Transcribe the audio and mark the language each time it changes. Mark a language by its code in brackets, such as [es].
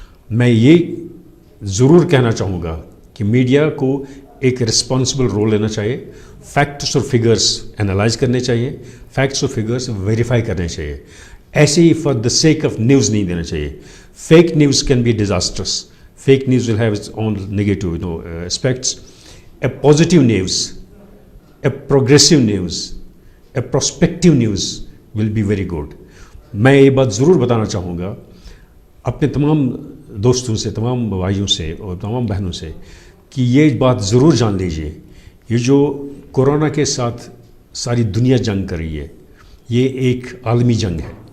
[ur] میں یہ ضرور کہنا چاہوں گا کہ میڈیا کو ایک رسپانسبل رول لینا چاہیے, فیکٹس اور فگرز انالائز کرنے چاہیے, فیکٹس اور فگرز ویریفائی کرنے چاہیے. ایسے ہی [en] for the sake of news [ur] نہیں دینا چاہیے. [en] Fake news can be disastrous. Fake news will have its own negative aspects. A positive news, a progressive news, a prospective news will be very good. [ur] میں یہ بات ضرور بتانا چاہوں گا اپنے تمام دوستوں سے, تمام بھائیوں سے اور تمام بہنوں سے کہ یہ بات ضرور جان لیجئے, یہ جو کورونا کے ساتھ ساری دنیا جنگ کر رہی ہے, یہ ایک عالمی جنگ ہے.